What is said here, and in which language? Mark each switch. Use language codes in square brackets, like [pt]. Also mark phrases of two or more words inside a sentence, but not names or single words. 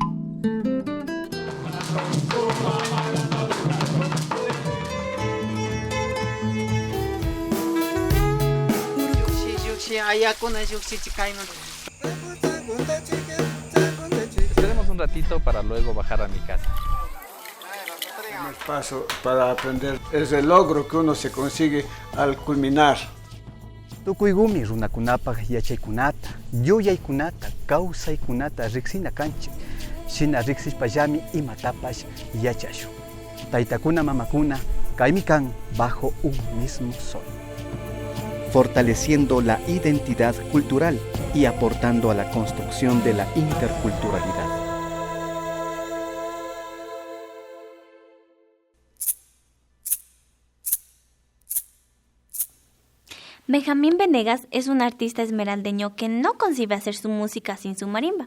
[es] Esperemos un ratito para luego bajar a mi casa. El paso para aprender es el logro que uno se consigue al culminar. [qu] Tukuygumi runakunapaq yachaykunata, yuyaykunata, kawsaykunata riksina kanchik. Shina riksishpallami imatapash yachashun. Taytakuna mamakuna kaymi kan [es] bajo un mismo sol. Fortaleciendo la identidad cultural y aportando a la construcción de la interculturalidad. Benjamín Venegas es un artista esmeraldeño que no concibe hacer su música sin su marimba.